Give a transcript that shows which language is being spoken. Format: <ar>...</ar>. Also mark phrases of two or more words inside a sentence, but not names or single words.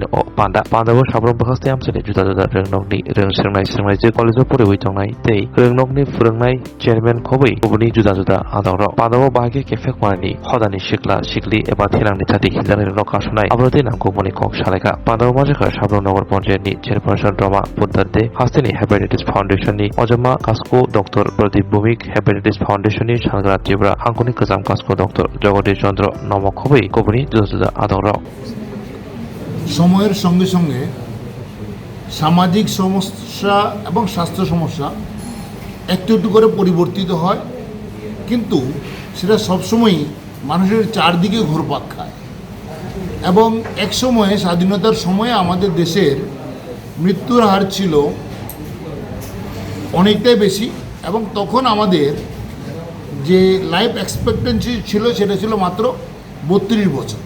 <trp>अ पान्दाबो साब्रं बखास्ते आमसेनि जुदा जुदा रोंनकनि रोंसोंनाय जे कलेजाव फरायबाय दंनाय तै रोंनकनि फोरोंनाय चेयारमेन खबै गुबुननि जुदा जुदा आदर पान्दाबो बाहागि केफेक मारिनि हदानि सिख्ला सिख्लि एबा थेलांनि थाथि खिजानाय रकासनाय आबरदे नामखौ मनि कक सालायगा पान्दाबो माजेखा साब्रं नगर पन्चायतनि चेयारपारसन रमा बुद्धारदे हास्तेनि हेपाटाइटिस फाउंडेशननि अजमा कास्को डक्टर प्रदीप भौमिक हेपाटाइटिस फाउंडेशननि सानग्रा त्रिपुरा हांखनि गोजाम कास्को डक्टर जगदीश चंद्र नमक खबै गुबुननि जुदा जुदा आदर</trp> <bn>সময়ের সঙ্গে সঙ্গে সামাজিক সমস্যা এবং স্বাস্থ্য সমস্যা একটু একটু করে পরিবর্তিত হয়, কিন্তু সেটা সবসময়ই মানুষের চারদিকে ঘুরপাক খায়। এবং এক সময়ে স্বাধীনতার সময়ে আমাদের দেশের মৃত্যুর হার ছিল অনেকটাই বেশি, এবং তখন আমাদের যে</bn> <en>life expectancy</en> <bn>ছিল সেটা ছিল মাত্র 32 বছর।</bn>